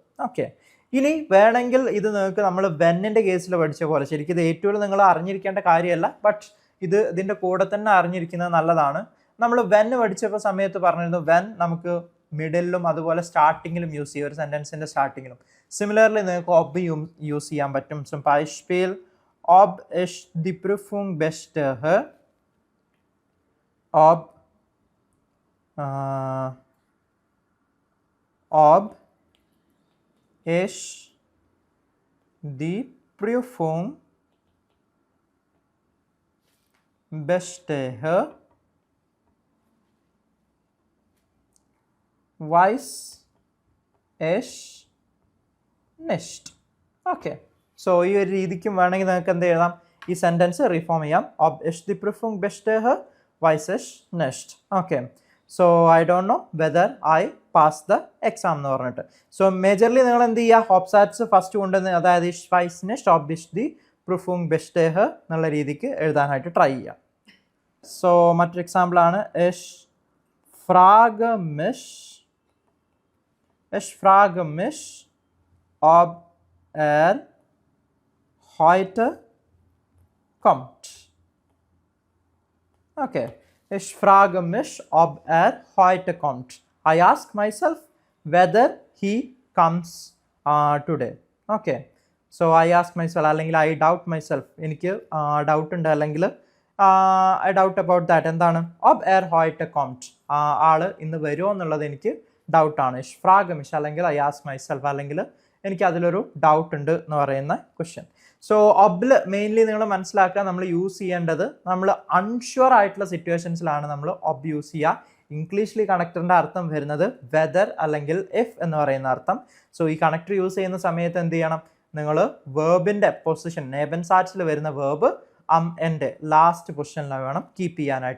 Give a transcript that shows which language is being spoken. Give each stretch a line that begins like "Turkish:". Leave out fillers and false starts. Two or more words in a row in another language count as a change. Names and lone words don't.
Malayalam: ഓക്കെ, ഇനി വേണമെങ്കിൽ ഇത് നിങ്ങൾക്ക് നമ്മൾ വെന്നിൻ്റെ കേസിൽ പഠിച്ച പോലെ, ശരിക്കും ഇത് ഏറ്റവും നിങ്ങൾ അറിഞ്ഞിരിക്കേണ്ട കാര്യമല്ല, ബട്ട് ഇതിൻ്റെ കൂടെ തന്നെ അറിഞ്ഞിരിക്കുന്നത് നല്ലതാണ്. നമ്മൾ വെൻ പഠിച്ചപ്പോൾ സമയത്ത് പറഞ്ഞിരുന്നു വെൻ നമുക്ക് മിഡിലും അതുപോലെ
English: starting use
Malayalam: ചെയ്യും, ഒരു സെൻറ്റൻസിൻ്റെ സ്റ്റാർട്ടിങ്ങിലും. സിമിലർലി നിങ്ങൾക്ക് ഒബ് യൂസ് ചെയ്യാൻ പറ്റും.
German: Zum Beispiel ob ich die Prüfung bestehe, ob ich die Prüfung bestehe, weiß ich nicht.
Malayalam: ഓക്കെ, സോ ഈ ഒരു രീതിക്കും വേണമെങ്കിൽ നിങ്ങൾക്ക് എന്ത് എഴുതാം? ഈ
English: sentence reform
Malayalam: ചെയ്യാം.
German: ob ich die Prüfung bestehe, weiß ich nicht.
English: Okay, so I don't know whether I pass the exam
Malayalam: എന്ന് പറഞ്ഞിട്ട്.
English: so majorly
Malayalam: നിങ്ങൾ എന്ത് ചെയ്യുക? ഹോപ്സാറ്റ്സ് ഫസ്റ്റ് കൊണ്ടുവന്ന്, അതായത്
German: ich weiß nicht ob ich die Prüfung bestehe
Malayalam: എന്നുള്ള രീതിക്ക് എഴുതാനായിട്ട് ട്രൈ ചെയ്യാം. സോ മറ്റൊരു എക്സാമ്പിളാണ്
German: ich frage mich ob heute kommt. Okay, ich frage mich ob heute kommt.
English: I ask myself whether he comes today. Okay, so I ask myself, അല്ലെങ്കിൽ I doubt myself,
Malayalam: എനിക്ക് ഡൗട്ട് ഉണ്ട്, അല്ലെങ്കിൽ
English: I doubt about that.
Malayalam: എന്താണ്?
German: ob heute kommt,
Malayalam: ആള് ഇന്ന് വരുമോ എന്നുള്ളത് എനിക്ക് ഡൗട്ടാണ്.
German: ich frage mich അല്ലെങ്കിൽ
English: I ask myself,
Malayalam: അല്ലെങ്കിൽ എനിക്ക് അതിലൊരു ഡൗട്ട് ഉണ്ട് എന്ന് പറയുന്ന ക്വസ്റ്റ്യൻ. സോ ഒബിൽ മെയിൻലി നിങ്ങൾ മനസ്സിലാക്കുക, നമ്മൾ യൂസ് ചെയ്യേണ്ടത് നമ്മൾ അൺഷ്യൂർ ആയിട്ടുള്ള സിറ്റുവേഷൻസിലാണ് നമ്മൾ ഒബ് യൂസ് ചെയ്യുക. ഇംഗ്ലീഷിൽ കണക്ടറിൻ്റെ അർത്ഥം വരുന്നത് വെദർ അല്ലെങ്കിൽ ഇഫ് എന്ന് പറയുന്ന അർത്ഥം. സോ ഈ കണക്ടർ യൂസ് ചെയ്യുന്ന സമയത്ത് എന്ത് ചെയ്യണം? നിങ്ങൾ
English: verb position,
Malayalam: നേബൻസാറ്റ്സിൽ വരുന്ന വേർബ് എൻ്റെ
English: last position
Malayalam: വേണം കീപ്പ് ചെയ്യാനായിട്ട്.